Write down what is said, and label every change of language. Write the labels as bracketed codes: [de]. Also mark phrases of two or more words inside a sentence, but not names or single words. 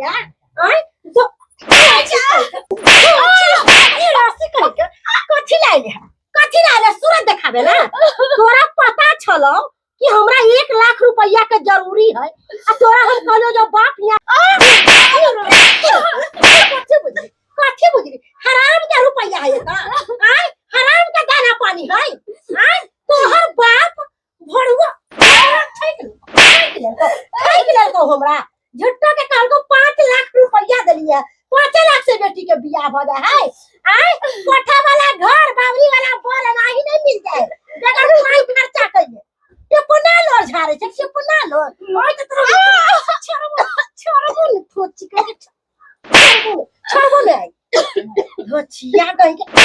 [mai] आय तो राशि करके कथी लाले सूरत दिखावे ला। तोरा पता छलो कि हमरा 1 लाख रुपया के जरूरी है आ तोरा हम कहलो जो बाप कथी बुझली हराम के रुपया है त। आय हराम का दाना पानी है। आय तोहर बाप भड़ुआ ठैक लेलको हमरा झुट्टो के कहलको 5 लाख रुपया देलिए 5 लाख से बेटी के बियाह भ जाए है। आय कोठा वाला घर बावरी वाला बोल नाही नहीं मिल जाए जगह पाई खर्चा कइले टिपुना लोर झारे छ टिपुना लोर ओय त छोड़ो थोची के छोड़ो ले धोचिया कहि के